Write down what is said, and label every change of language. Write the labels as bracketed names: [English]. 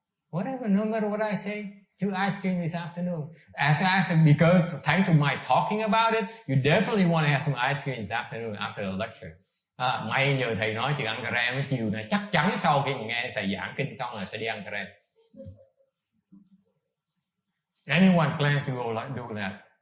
[English] Whatever, no matter what I say, still ice cream this afternoon. Because thanks to my talking about it, you definitely want to have some ice cream this afternoon after the lecture. [Vietnamese] May nhờ thầy nói chuyện ăn cà rem chiều này, chắc chắn sau khi nghe thầy giảng kinh xong là sẽ đi ăn cà rem. [English] Anyone plans to go do that?